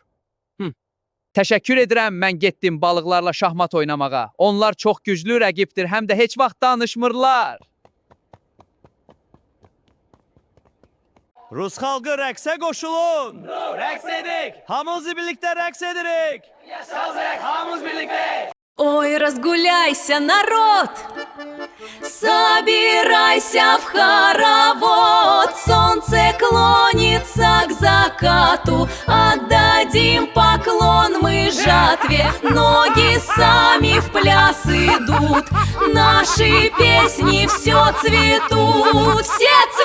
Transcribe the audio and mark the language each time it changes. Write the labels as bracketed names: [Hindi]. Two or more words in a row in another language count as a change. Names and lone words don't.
[Azerbaijani] Təşəkkür edirəm, mən getdim balıqlarla şahmat oynamağa. Onlar çox güclü rəqibdir, həm də heç vaxt danışmırlar. Rus xalqı rəqsə qoşulun! Rəqs edik! Hamımız birlikdə rəqs edirik! Yaşasın, hamımız birlikdə! [Russian] Ой, разгуляйся, народ! Собирайся в хоровод, солнце клонится к закату, отдадим поклон мы жатве, ноги сами в пляс идут, наши песни все цветут, все